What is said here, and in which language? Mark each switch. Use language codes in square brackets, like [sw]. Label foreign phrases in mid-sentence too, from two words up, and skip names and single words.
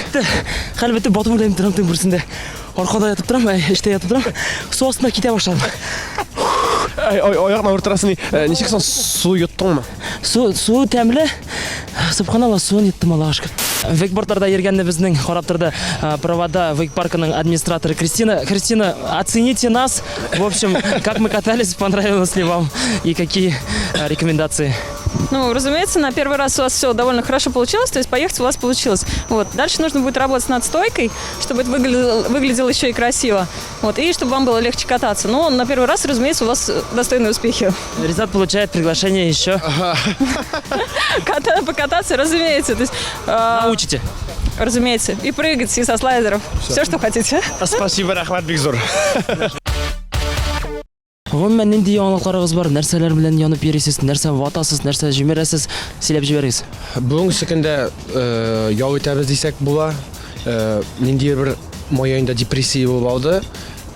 [tt] Хәлбәттә батып уйланып торам төн берсендә. Аркада ятып торам, эштә ятып торам. Су астына китә башладым. Аягына уртарасын. Ничек соң су йоттыңмы? Су тәмле. Субханалла, суын йоттым Аллаһка шөкер. Вейкбордларда йөргәнне безнең карап торды провода Вейк паркының администраторы Кристина. [ru] Кристина, оцените нас. В общем, как мы катались, понравилось ли вам и какие рекомендации? Ну, разумеется, на первый раз у вас все довольно хорошо получилось, то есть поехать у вас получилось. Вот. Дальше нужно будет работать над стойкой, чтобы это выглядело еще и красиво. Вот. И чтобы вам было легче кататься. Но на первый раз, разумеется, у вас достойные успехи. Ризат получает приглашение еще. Покататься, разумеется. То есть, Научите. разумеется. И прыгать, и со слайдеров. Все, что хотите. Спасибо, [tt] рәхмәт бик зур. Гомумән нинди яңалыкларыгыз бар? Нәрсәләр белән янып йөрисез? Нәрсә ватасыз? Нәрсә җимерәсез? Сөйләп җибәрегез. Бүгенге көндә ял итәбез дисәк була. Нинди бер май аенда депрессия булып алды.